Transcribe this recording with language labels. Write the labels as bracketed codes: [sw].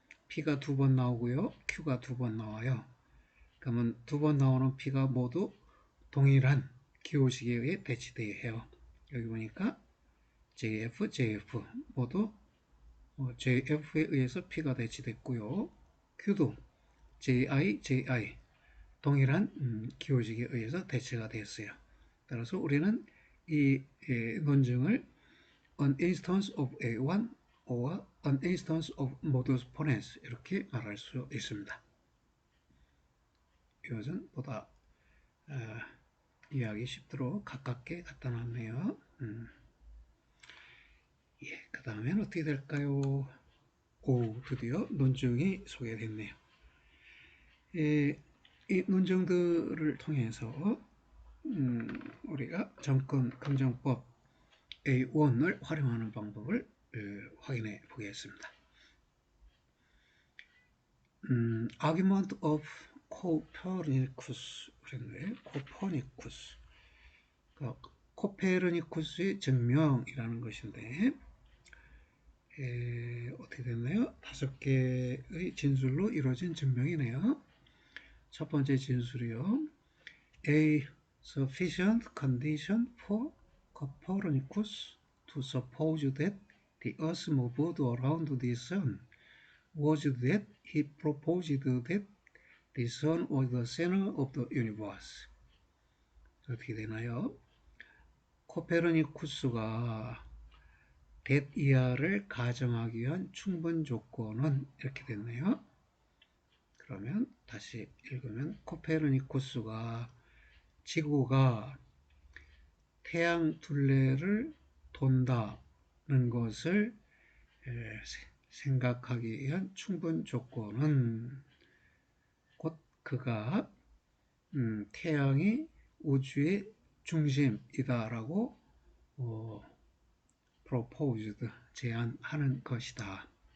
[ko] P가 두 번 나오고요. Q가 두 번 나와요. 그러면 두 번 나오는 P가 모두 동일한 기호식에 의해 대치되어야 해요. 여기 보니까 JF, JF 모두 JF에 의해서 P가 대치됐고요. Q도 JI, JI 동일한 기호식에 의해서 대체가 되었어요. 따라서 우리는 이 논증을 [en] an instance of A1 or an instance of modus ponens [ko] 이렇게 말할 수 있습니다. 이것은 보다 이해하기 쉽도록 가깝게 갖다 놨네요. 그 다음엔 어떻게 될까요? 드디어 논증이 소개됐네요. 이 문장들을 통해서 우리가 정권 긍정법 A1을 활용하는 방법을 확인해 보겠습니다. [en] Argument of Copernicus [ko] 그랬는데 코퍼니쿠스 코페르니쿠스의 증명이라는 것인데 어떻게 됐나요? 5개의 진술로 이루어진 증명이네요. 첫 번째 진술이요. [en] A sufficient condition for Copernicus to suppose that the earth moved around the sun was that he proposed that the sun was the center of the universe. [ko] 어떻게 되나요? 코페르니쿠스가 that 이하를 가정하기 위한 충분 조건은 이렇게 됐네요. 그러면 다시 읽으면 코페르니쿠스가 지구가 태양 둘레를 돈다는 것을 생각하기 위한 충분 조건은 곧 그가 태양이 우주의 중심이다라고 proposed 제안하는 것이다.